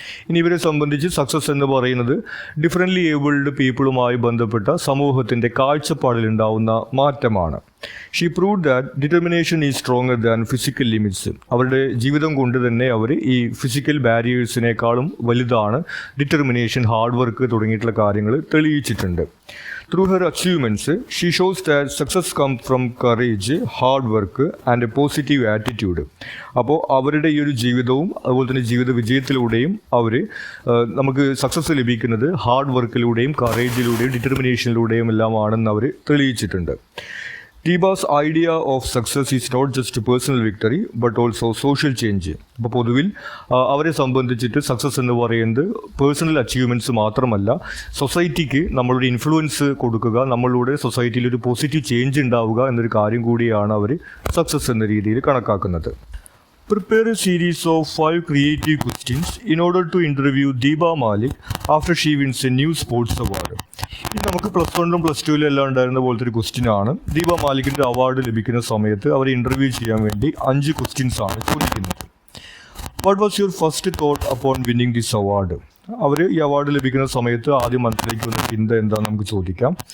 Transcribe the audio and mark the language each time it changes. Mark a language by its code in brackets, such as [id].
[ml] ഇനി ഇവരെ സംബന്ധിച്ച് സക്സസ് എന്ന് പറയുന്നത് ഡിഫറൻ്റ്ലി ഏബിൾഡ് പീപ്പിളുമായി ബന്ധപ്പെട്ട സമൂഹത്തിൻ്റെ കാഴ്ചപ്പാടിലുണ്ടാവുന്ന മാറ്റമാണ്. [en] She proved that determination is stronger than physical limits. [ml] അവരുടെ ജീവിതം കൊണ്ട് തന്നെ അവർ ഈ ഫിസിക്കൽ ബാരിയേഴ്സിനേക്കാളും വലുതാണ് ഡിറ്റർമിനേഷൻ, ഹാർഡ് വർക്ക് തുടങ്ങിയിട്ടുള്ള കാര്യങ്ങൾ തെളിയിച്ചിട്ടുണ്ട്. [en] Through her achievements, she shows that success comes from courage, hard work and a positive attitude. [ml] അപ്പോൾ അവരുടെ ഈ ഒരു ജീവിതവും അതുപോലെ തന്നെ ജീവിത വിജയത്തിലൂടെയും അവർ നമുക്ക് സക്സസ് ലഭിക്കുന്നത് ഹാർഡ് വർക്കിലൂടെയും കറേജിലൂടെയും ഡിറ്റർമിനേഷനിലൂടെയും എല്ലാമാണെന്ന് അവർ തെളിയിച്ചിട്ടുണ്ട്. [en] Deepa's idea of success is not just personal victory but also social change. [ml] അപ്പോൾ പൊതുവിൽ അവരെ സംബന്ധിച്ചിട്ട് സക്സസ് എന്ന് പറയുന്നത് പേഴ്സണൽ അച്ചീവ്മെൻറ്റ്സ് മാത്രമല്ല, സൊസൈറ്റിക്ക് നമ്മളുടെ ഇൻഫ്ലുവൻസ് കൊടുക്കുക, നമ്മളുടെ സൊസൈറ്റിയിൽ ഒരു പോസിറ്റീവ് ചേഞ്ച് ഉണ്ടാവുക എന്നൊരു കാര്യം കൂടിയാണ് അവർ സക്സസ് എന്ന രീതിയിൽ കണക്കാക്കുന്നത്. [en] Prepare a series of 5 creative questions in order to interview Deepa Malik after she wins a new sports award. [ml] ഇത് നമുക്ക് +1 +2 എല്ലാം ഉണ്ടായിരുന്ന പോലത്തെ ഒരു ക്വസ്റ്റ്യൻ ആണ്. ദീപ മാലിക്കിൻ്റെ അവാർഡ് ലഭിക്കുന്ന സമയത്ത് അവർ ഇൻ്റർവ്യൂ ചെയ്യാൻ വേണ്ടി 5 ക്വസ്റ്റ്യൻസ് ആണ് ചോദിക്കുന്നത്. [en] What was your first thought upon winning this award? [ml] അവർ ഈ അവാർഡ് ലഭിക്കുന്ന സമയത്ത് ആദ്യം മനസ്സിലേക്ക് വന്ന ചിന്ത എന്താണെന്ന് നമുക്ക് ചോദിക്കാം.